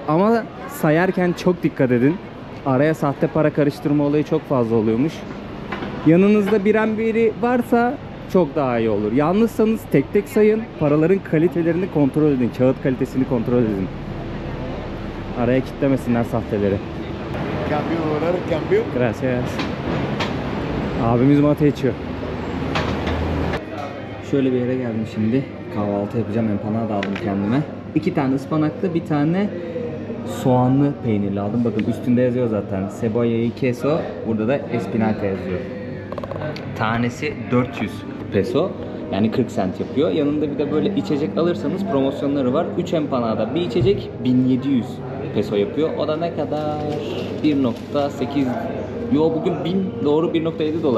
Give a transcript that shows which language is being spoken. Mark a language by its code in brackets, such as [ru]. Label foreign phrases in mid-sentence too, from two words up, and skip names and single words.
[tr] Ama sayarken çok dikkat edin. Araya sahte para karıştırma olayı çok fazla oluyormuş. Yanınızda biri varsa çok daha iyi olur. Yalnızsanız tek tek sayın. Paraların kalitelerini kontrol edin. Kağıt kalitesini kontrol edin. Araya kitlemesinler sahteleri. [es] Cambio dólar, cambio. Gracias. [tr] Abimiz mate içiyor. Şöyle bir yere geldim şimdi. Kahvaltı yapacağım. Empanada aldım kendime. 2 tane ıspanaklı, bir tane soğanlı peynirli aldım. Bakın üstünde yazıyor zaten. [es] Cebolla y queso. [tr] Burada da espinaca yazıyor. Tanesi 400 peso. Yani 40 sent yapıyor. Yanında bir de böyle içecek alırsanız promosyonları var. 3 empanada bir içecek 1700 peso yapıyor. O da ne kadar? 1.8. Yo bugün 1000 doğru 1.7 dolar.